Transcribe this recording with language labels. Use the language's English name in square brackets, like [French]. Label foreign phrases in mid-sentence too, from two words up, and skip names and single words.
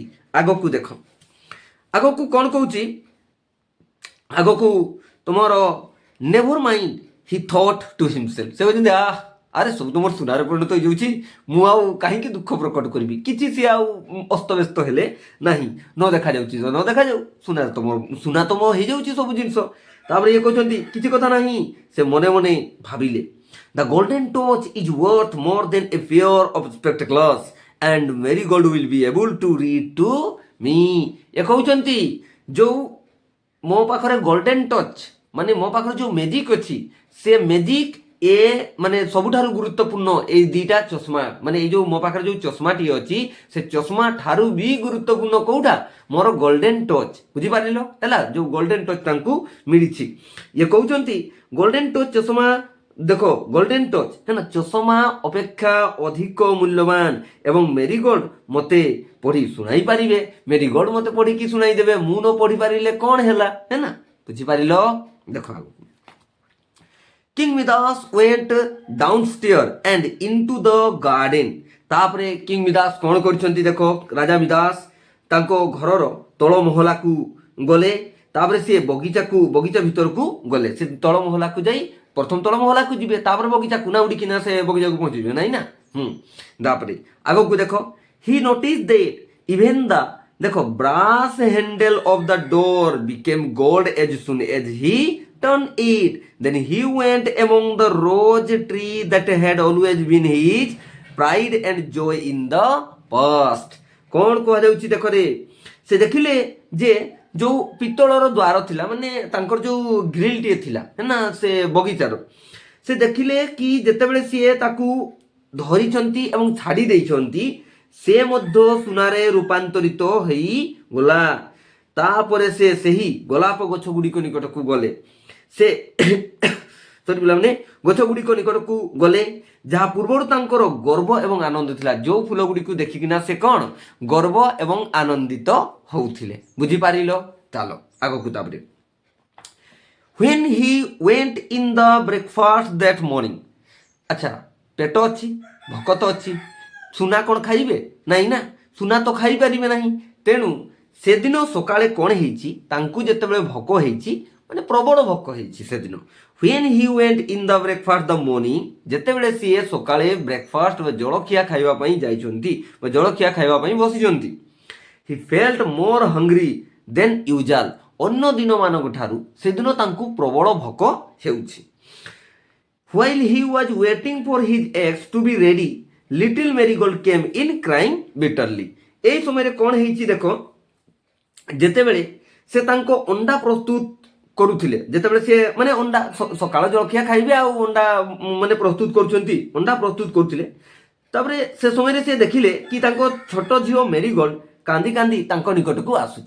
[Odia] ଆଗକୁ ଦେଖ, ଆଗକୁ କ'ଣ କହୁଛି, ଆଗକୁ ତୁମର [English] never mind he thought to himself. [Odia] ସେ କହୁଛନ୍ତି ଆରେ ସବୁ ତୁମର ସୁନାରେ ପରିଣତ ହେଇଯାଉଛି, ମୁଁ ଆଉ କାହିଁକି ଦୁଃଖ ପ୍ରକଟ କରିବି, କିଛି ସିଏ ଆଉ ଅସ୍ତବ୍ୟସ୍ତ ହେଲେ ନାହିଁ, ନ ଦେଖାଯାଉଛି ନ ଦେଖାଯାଉ, ସୁନା ତମ ହେଇଯାଉଛି ସବୁ ଜିନିଷ। ତାପରେ ଇଏ କହୁଛନ୍ତି କିଛି କଥା ନାହିଁ, ସେ ମନେ ମନେ ଭାବିଲେ [English] The golden torch is worth more than a pair of spectacles and Marigold will be able to read to me। [Odia] ଏ କହୁଛନ୍ତି ଯୋଉ ମୋ ପାଖରେ [English] golden touch [Odia] ମାନେ ମୋ ପାଖରେ ଯୋଉ ମ୍ୟାଜିକ୍ ଅଛି, ସେ ମ୍ୟାଜିକ୍ ମାନେ ସବୁଠାରୁ ଗୁରୁତ୍ୱପୂର୍ଣ୍ଣ ଏଇ ଦୁଇଟା ଚଷମା, ମାନେ ଏଇ ଯୋଉ ମୋ ପାଖରେ ଯୋଉ ଚଷମାଟି ଅଛି, ସେ ଚଷମା ଠାରୁ ବି ଗୁରୁତ୍ୱପୂର୍ଣ୍ଣ କୋଉଟା, ମୋର [English] golden touch. [Odia] ବୁଝିପାରିଲ ହେଲା, ଯୋଉ [English] golden touch [Odia] ତାଙ୍କୁ ମିଳିଛି। ଇଏ କହୁଛନ୍ତି [English] golden touch [Odia] ଚଷମା, ଦେଖ [English] golden touch [Odia] ହେଲା ଚଷମା ଅପେକ୍ଷା ଅଧିକ ମୂଲ୍ୟବାନ ଏବଂ ମେରିଗୋଲ୍ଡ ମୋତେ ପଢ଼ି ଶୁଣାଇ ପାରିବେ, ମେରିଗୋଲ୍ଡ ମୋତେ ପଢ଼ିକି ଶୁଣାଇ ଦେବେ, ମୁଁ ନ ପଢ଼ି ପାରିଲେ କ'ଣ ହେଲା, ହେଲା ବୁଝିପାରିଲ। ଦେଖ ଆଗକୁ [English] King Midas went downstairs and into the garden। [Odia] ତାପରେ କିଙ୍ଗ ମିଦାସ କ'ଣ କରିଛନ୍ତି, ଦେଖ ରାଜା ମିଦାସ ତାଙ୍କ ଘରର ତଳ ମହଲାକୁ ଗଲେ। ତାପରେ ସିଏ ବଗିଚା ଭିତରକୁ ଗଲେ। ସେ ତଳ ମହଲାକୁ ଯାଇ ପ୍ରଥମ ତଳ ମହଲାକୁ ଯିବେ, ତାପରେ ବଗିଚାକୁ ନା ଉଡ଼ିକିନା ସେ ବଗିଚାକୁ ପହଞ୍ଚିବେ ନାହିଁ ନା। ତାପରେ ଆଗକୁ ଦେଖ [English] he notice that even the ଦେଖ brass handle of the door became gold as soon as he turned it। Then he went among the rose tree that had always been his pride and joy in the past। [Odia] କ'ଣ କୁହାଯାଉଛି ଦେଖରେ, ସେ ଦେଖିଲେ ଯେ ଯୋଉ ପିତ୍ତଳର ଦ୍ୱାର ଥିଲା, ମାନେ ତାଙ୍କର ଯୋଉ ଗ୍ରିଲଟିଏ ଥିଲା ନା ସେ ବଗିଚାର, ସେ ଦେଖିଲେ କି ଯେତେବେଳେ ସିଏ ତାକୁ ଧରିଛନ୍ତି ଏବଂ ଛାଡ଼ି ଦେଇଛନ୍ତି, ସେ ମଧ୍ୟ ସୁନାରେ ରୂପାନ୍ତରିତ ହେଇଗଲା। ତାପରେ ସେ ସେହି ଗୋଲାପ ଗଛ ଗୁଡ଼ିକ ନିକଟକୁ ଗଲେ। ସେ ପିଲାମାନେ ଗଛ ଗୁଡ଼ିକ ନିକଟକୁ ଗଲେ ଯାହା ପୂର୍ବରୁ ତାଙ୍କର ଗର୍ବ ଏବଂ ଆନନ୍ଦ ଥିଲା। ଯେଉଁ ଫୁଲ ଗୁଡ଼ିକୁ ଦେଖିକିନା ସେ କ'ଣ ଗର୍ବ ଏବଂ ଆନନ୍ଦିତ ହଉଥିଲେ। ବୁଝିପାରିଲ, ଚାଲ ଆଗକୁ। [English] ତାପରେ when he went in the breakfast that morning। [Odia] ଆଚ୍ଛା, ପେଟ ଅଛି, ଭୋକ ତ ଅଛି, ସୁନା କ'ଣ ଖାଇବେ ନାହିଁ ନା, ସୁନା ତ ଖାଇପାରିବେ ନାହିଁ। ତେଣୁ ସେଦିନ ସକାଳେ କ'ଣ ହେଇଛି, ତାଙ୍କୁ ଯେତେବେଳେ ଭୋକ ହେଇଛି, ମାନେ ପ୍ରବଳ ଭୋକ ହେଇଛି ସେଦିନ। [English] when he went in the breakfast the morning, [Odia] ଯେତେବେଳେ ସିଏ ସକାଳେ ବ୍ରେକଫାଷ୍ଟ ବା ଜଳଖିଆ ଖାଇବା ପାଇଁ ଯାଇଛନ୍ତି ବା ଜଳଖିଆ ଖାଇବା ପାଇଁ ବସିଛନ୍ତି, [English] he felt more hungry than usual। [Odia] ଅନ୍ୟ ଦିନମାନଙ୍କ ଠାରୁ ସେଦିନ ତାଙ୍କୁ ପ୍ରବଳ ଭୋକ ହେଉଛି। [English] while he was waiting for his eggs to be ready, little Marigold came in crying bitterly। [Odia] এই ସମୟରେ କ'ଣ ହେଇଛି ଦେଖ, ଯେତେବେଳେ ସେ ତାଙ୍କ ଅଣ୍ଡା ପ୍ରସ୍ତୁତ କରୁଥିଲେ, ଯେତେବେଳେ ସେ ମାନେ ଅଣ୍ଡା ସକାଳ ଜଳଖିଆ ଖାଇବେ ଆଉ ଅଣ୍ଡା ମାନେ ପ୍ରସ୍ତୁତ କରୁଛନ୍ତି, ଅଣ୍ଡା ପ୍ରସ୍ତୁତ କରୁଥିଲେ। ତାପରେ ସେ ସମୟରେ ସେ ଦେଖିଲେ କି ତାଙ୍କ ଛୋଟ ଝିଅ ମେରିଗୋଲ୍ଡ କାନ୍ଦି କାନ୍ଦି ତାଙ୍କ ନିକଟକୁ ଆସୁଛି।